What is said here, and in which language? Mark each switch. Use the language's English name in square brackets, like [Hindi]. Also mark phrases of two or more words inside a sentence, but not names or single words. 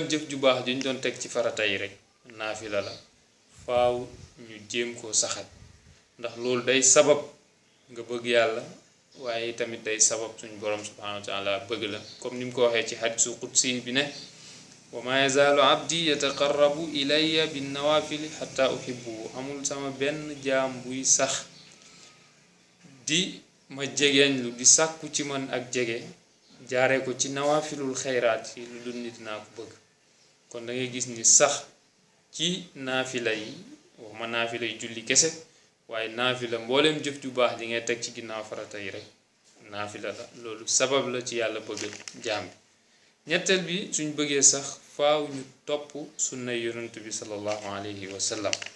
[Wolof] jëf ju baax juñ doon teg ci farata yi rek naafila la faaw ñu jéem koo saxal ndax loolu day sabab nga bëgg yàlla waaye tamit day sabab suñ borom [Arabic] سبحانه وتعالى [Wolof] bëgg la comme ni mu ko waxee ci hadisu qudsi bi ne [Arabic] وما يزال عبدي يتقرب إلي بالنوافل حتى أحب [Wolof] amul sama benn jaam buy sax di ma jegeeñ lu di sàkku ci man ak jege jaaree ko ci [Arabic] نوافل الخيرات [Wolof] yi lu dul nit naa ko bëgg kon da ngay gis ni sax ci naafila yi wax ma naafila yi julli kese waaye naafila mbooleem jëf ju baax ji ngay teg ci ginnaaw farata yi rek naafila la loolu sabab la ci yàlla bëgg jaam bi ñetteel bi suñ bëggee sax faaw ñu topp sunna yonent bi [Arabic] صلى الله عليه وسلم